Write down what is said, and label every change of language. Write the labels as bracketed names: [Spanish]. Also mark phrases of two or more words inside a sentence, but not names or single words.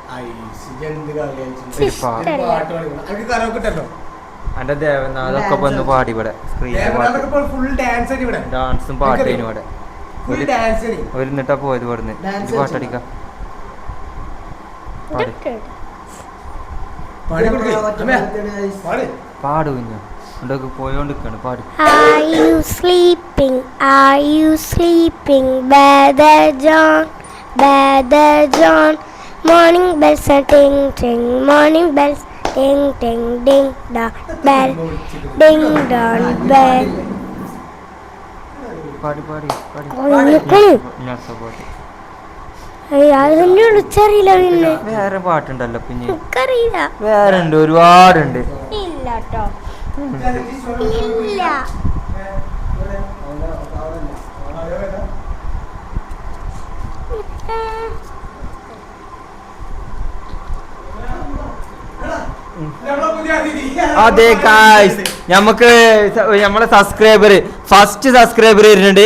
[Malayalam] എന്റെ ദേവനാഥൊക്കെ വന്ന് പാടി ഇവിടെ ഡാൻസും പാട്ടേനും ഇവിടെ ഒരുന്നിട്ടാ പോയത് ഇവിടുന്ന്. പാട്ടടിക്കാം പാടു കുഞ്ഞു ഉണ്ടൊക്കെ പോയോണ്ടിരിക്കാണ്. പാടി. [English] Are you sleeping? Are you sleeping? Brother John. Morning bells are ting ting. Morning bells ting ting ding dong bell. Ding dong bell. [Malayalam] പാടി അതിനെ വിളിച്ചറിയില്ല. പിന്നെ വേറെ പാട്ടുണ്ടല്ലോ. പിന്നെ എനിക്കറിയില്ല. വേറെ ഉണ്ട്, ഒരുപാടുണ്ട്. ഇല്ല കേട്ടോ, ഇല്ല. അതെ ഗായ്സ്, നമുക്ക് നമ്മളെ [English] first subscriber [Malayalam] വരുന്നുണ്ട്.